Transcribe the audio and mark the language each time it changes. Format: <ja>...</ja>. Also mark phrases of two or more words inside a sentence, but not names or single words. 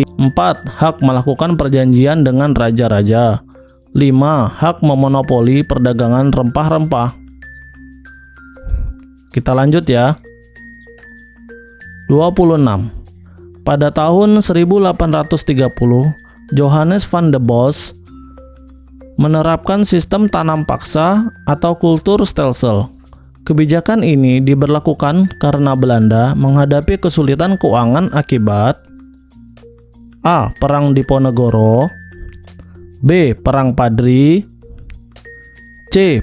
<id>4. Hak melakukan perjanjian dengan raja-raja. 5. Hak memonopoli perdagangan rempah-rempah. Kita lanjut ya. 26. Pada tahun 1830, Johannes van de Bos menerapkan sistem tanam paksa atau</id> <nl>kultur stelsel.</nl> <id>Kebijakan ini diberlakukan karena Belanda menghadapi kesulitan keuangan akibat A. Perang Diponegoro, B. Perang Padri, C.</id>